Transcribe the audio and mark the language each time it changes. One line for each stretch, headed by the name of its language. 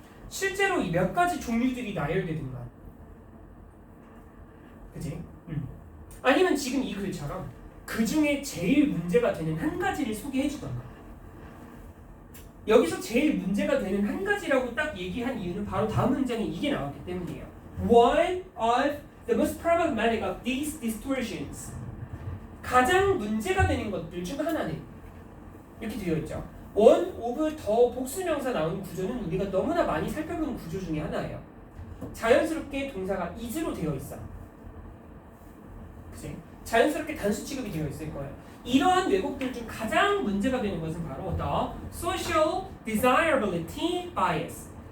Korean: 실제로 이 몇 가지 종류들이 나열되든가, 그치? 아니면 지금 이 글처럼 그 중에 제일 문제가 되는 한 가지를 소개해 주던가. 여기서 제일 문제가 되는 한 가지라고 딱 얘기한 이유는 바로 다음 문장에 이게 나왔기 때문이에요.
English: One of the most problematic of these distortions.
Korean: 가장 문제가 되는 것들 중 하나는 이렇게 되어 있죠. one of 더 복수명사 나오는 구조는 우리가 너무나 많이 살펴본 구조 중에 하나예요. 자연스럽게 동사가 is로 되어 있어. 그치? 자연스럽게 단수 취급이 되어 있을 거예요. 이러한 왜곡들 중 가장 문제가 되는 것은 바로
English: the social desirability bias.